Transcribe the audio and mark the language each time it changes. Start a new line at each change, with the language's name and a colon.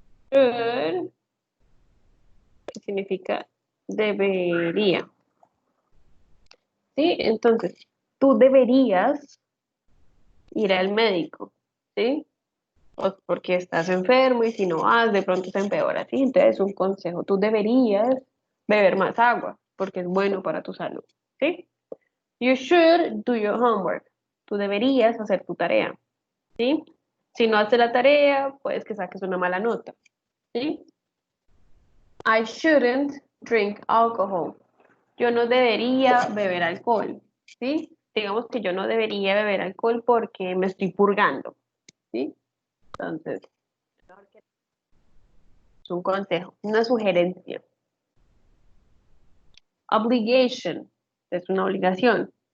Spanish: Should, que significa debería. ¿Sí? Entonces, tú deberías ir al médico, ¿sí? O porque estás enfermo y si no vas, de pronto se empeora, ¿sí? Entonces, un consejo, tú deberías beber más agua porque es bueno para tu salud, ¿sí?
English: You should do your homework.
Spanish: Tú deberías hacer tu tarea, ¿sí? Si no haces la tarea, puedes que saques una mala nota, ¿sí?
English: I shouldn't drink alcohol.
Spanish: Yo no debería beber alcohol, ¿sí? Digamos que yo no debería beber alcohol porque me estoy purgando, ¿sí? Entonces, es un consejo, una sugerencia. Obligation es una obligación.